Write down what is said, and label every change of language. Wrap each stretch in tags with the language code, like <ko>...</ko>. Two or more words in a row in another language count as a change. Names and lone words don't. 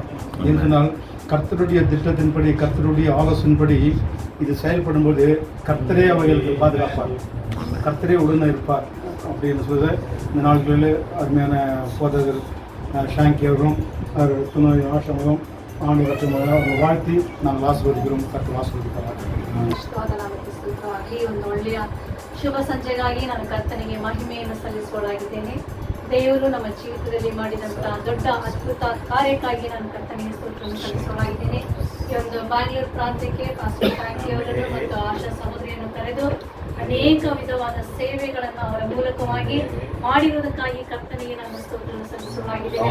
<ta>என்றால் கர்த்தருடைய திட்டத்தின்படி கர்த்தருடைய ஆலோசனைப்படி இது செயல்படும்போது கர்த்தரே அவைகளுக்கு பாதுகாப்பார், கர்த்தரே உடனே இருப்பார் அப்படின்னு சொல்ல இந்த நாட்களில் அருமையான போதகர் ஷாங்கி அவர்களும் அவர் துணை ஆசிரமம் ஆண்டு அவர்கள் வாழ்த்தி நாங்கள் ஆசீர்வதிக்கிறோம்.</ta> <kn>கர்த்தர் ಆಶೀರ್ವದಿಸುತ್ತಾರೆ. ಒಂದು ಒಳ್ಳೆಯ ಶುಭ ಸಂಜೆಗಾಗಿ ನಾನು ಕರ್ತನಿಗೆ ಮಹಿಮೆಯನ್ನು ಸಲ್ಲಿಸುವಳಾಗಿದ್ದೇನೆ. ದೇವರು ನಮ್ಮ ಜೀವಿತದಲ್ಲಿ ಮಾಡಿದಂತಹ ದೊಡ್ಡ ಅದ್ಭುತ ಕಾರ್ಯಕ್ಕಾಗಿ ನಾನು ಕರ್ತನಿಗೆ ಸ್ತೋತ್ರವನ್ನು ಸಲ್ಲಿಸುವಳಾಗಿದ್ದೇನೆ. ಈ ಒಂದು ಬ್ಯಾಂಗ್ಳೂರು ಪ್ರಾಂತ್ಯಕ್ಕೆ ಪಾಸ್ಟರ್ ಶ್ಯಾಂಕಿ ಅವರನ್ನು ಮತ್ತು ಆಶಾ ಸಹೋದರಿಯನ್ನು ಕರೆದು ಅನೇಕ ವಿಧವಾದ ಸೇವೆಗಳನ್ನು ಅವರ ಮೂಲಕವಾಗಿ ಮಾಡಿರುವುದಕ್ಕಾಗಿ ಕರ್ತನಿಗೆ ನಾನು ಸ್ತೋತ್ರವನ್ನು ಸಲ್ಲಿಸುವಳಾಗಿದ್ದೇನೆ.</kn>